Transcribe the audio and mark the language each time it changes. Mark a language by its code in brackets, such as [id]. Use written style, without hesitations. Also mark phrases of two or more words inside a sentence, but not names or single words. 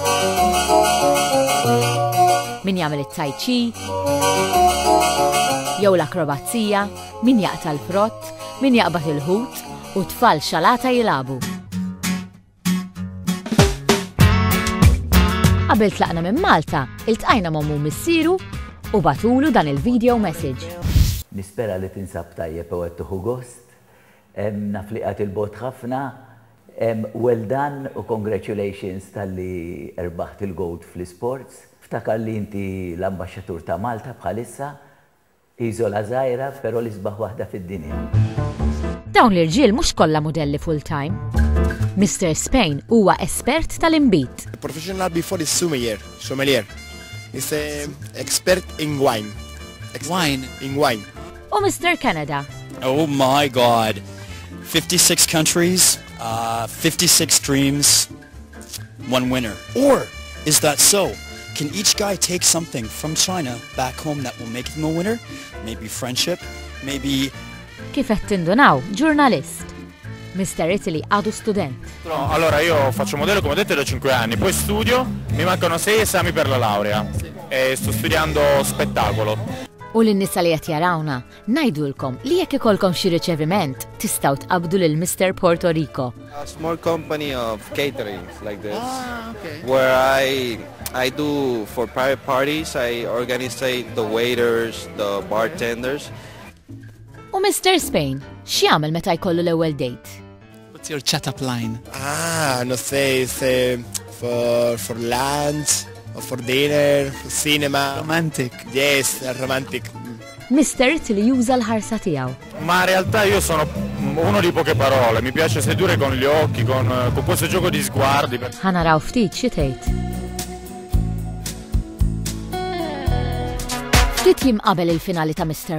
[mt] Min jagħmel it-tai chi, jew l-akrobazija, min jaqta' l-frott, min jaqbad il-ħut u tfal xalata jilagħbu. Qabel tlaqna minn Malta, iltqajna ma' missieru u batulu dan il-video message. Nispera li tinsab tajjeb u qed tieħu gost. Naf li qed il-bot ħafna. [en] Well done [mt] u congratulations tal-li erbaħt il-gold fl-sports. Ftakar li inti l-ambasċatur ta' Malta bħalissa, iżola żgħira però l-isbaħ waħda fid-dinja. Dawn l-irġiel mhux kollha modelli full-time. Mr. Spain huwa espert tal-imbit. [en] Professional before is sommelier. He's an expert in wine. In wine. [mt] U Mr. Canada. [en] Oh my God. 56 countries, 56 dreams, one winner. Or is that so? Can each guy take something from China back home that will make him a winner? Maybe friendship, maybe... [mt] Kif qed tindunaw, ġurnalist. Mr. Italy għadu student. [it] No, allora io faccio modello come detto da 5 anni, poi studio, mi mancano 6 esami per la laurea e sto studiando spettacolo. [mt] U l-nisa li qed jarawna, ngħidulkom li jekk ikolkom xi riċeviment tistgħu tqabdu lil Mr. Puerto Rico. [en] A small company of catering like this, where I do for private parties, I organize the waiters, the bartenders. [mt] U Mr. Spain, x'jagħmel meta jkollu l-ewwel date? [en] What's your chat-up line? [es] No sé, [en] for lunch, or for dinner, for cinema. Romantic. Yes, romantic. [mt] Mr. Italy juża l-ħarsa tiegħu. [it] Ma in realtà io sono uno di poche parole, mi piace sedurre con gli occhi, con questo gioco di sguardi. [mt] Ħanaraw ftit xi tgħid. Ftit jiem qabel il-finali ta' Mr.